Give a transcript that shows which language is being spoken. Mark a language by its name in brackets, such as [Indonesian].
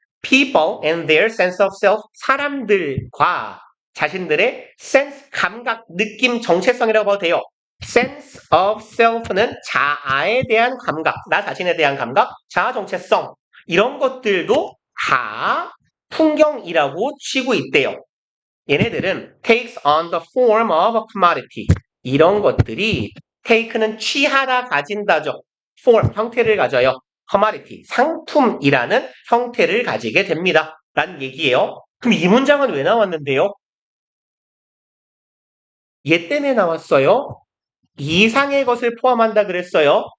[English] People and their sense of self, [Korean] 사람들과 자신들의 sense, 감각, 느낌, 정체성이라고 봐도 돼요. [English] sense of self [Korean] 는 자아에 대한 감각, 나 자신에 대한 감각, 자아 정체성 이런 것들도 다 풍경이라고 치고 있대요. 얘네들은 [English] takes on the form of a commodity. [Korean] 이런 것들이 take는 취하다, 가진다죠. form, 형태를 가져요. commodity, 상품이라는 형태를 가지게 됩니다. 라는 얘기예요. 그럼 이 문장은 왜 나왔는데요? 얘 때문에 나왔어요. 이상의 것을 포함한다 그랬어요.